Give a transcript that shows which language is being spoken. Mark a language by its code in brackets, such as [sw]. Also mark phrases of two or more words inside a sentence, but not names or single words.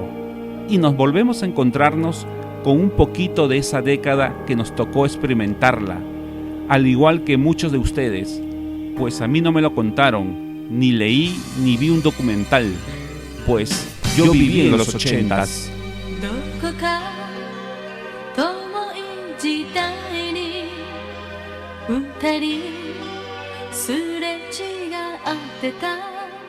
[es] Y nos volvemos a encontrarnos con un poquito de esa década que nos tocó experimentarla, al igual que muchos de ustedes, pues a mí no me lo contaron, ni leí ni vi un documental, pues yo viví en los 80s. [ja] どこか遠い時代に二人すれ違ってた